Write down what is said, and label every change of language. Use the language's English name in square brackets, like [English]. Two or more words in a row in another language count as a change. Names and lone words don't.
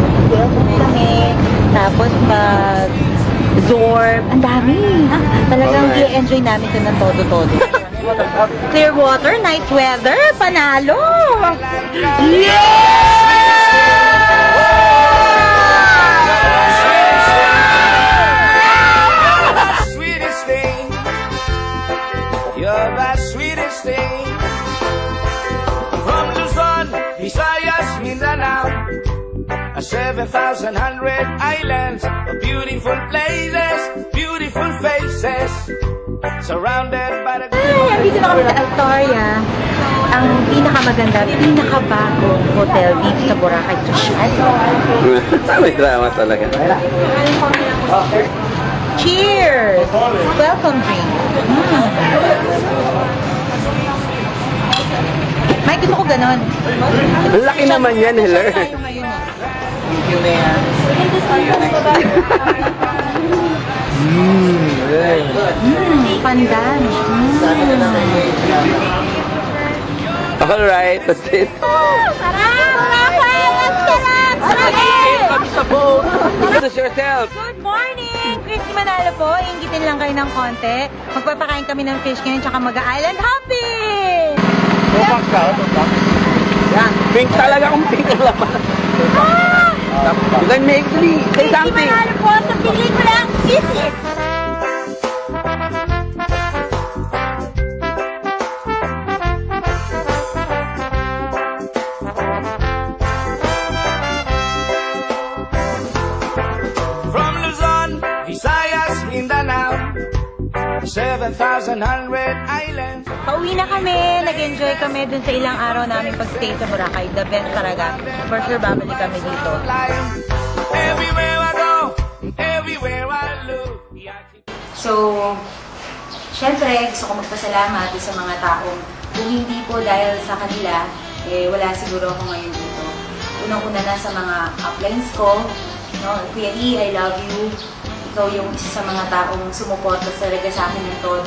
[Filipino] Mag-welcome kami. Tapos Zorb. Ang dami. Talagang i-enjoy namin ito ng todo-todo. [English] Clear water, night weather. [Filipino] Panalo! Yeah! [English] You're the sweetest thing. From Luzon, Visayas, Mindanao, 7,100 islands, beautiful places, beautiful faces, surrounded by the... [Filipino] Ay, andito na kami sa Altoria. Ang pinakamaganda, pinakabagong hotel dito sa Boracay [English] to share. [Filipino] May drama talaga. [English] Cheers! Welcome drink. [Filipino] Mike, gusto ko ganon. Laki naman yan, Heller. Tayo ngayon, eh. [English] Thank you, Mayor. Pandan. Alright, that's it. Introduce yourself. Good morning! [Filipino] Christy Manalo po. Inggitin lang kayo ng konti. Magpapakain kami ng fish ngayon tsaka mag- [English] island hopping! [Filipino] Tupak ka, tupak. Yan, pink talaga kung pink ang laman. [English] You can make me say something. [Filipino] Christy Manalo po sa pelikulang Kisses! [English] From Luzon, Visayas, Mindanao, 7,100 islands. [Filipino] Pauwi na kami. Nag-enjoy kami dun sa ilang araw namin pag-stay sa Boracay. [English] The best talaga. For sure, [Filipino] babalik kami dito. [English] Everywhere I go, everywhere I look. [Filipino] So, syempre, gusto ko magpasalamat sa mga taong kung hindi po dahil sa kanila, wala siguro ako ngayon dito. Unang-una na sa mga uplines ko, no? [English] Kuya E, I love you. [Filipino] Ikaw yung isa sa mga taong sumuporta talaga sa akin ng todo.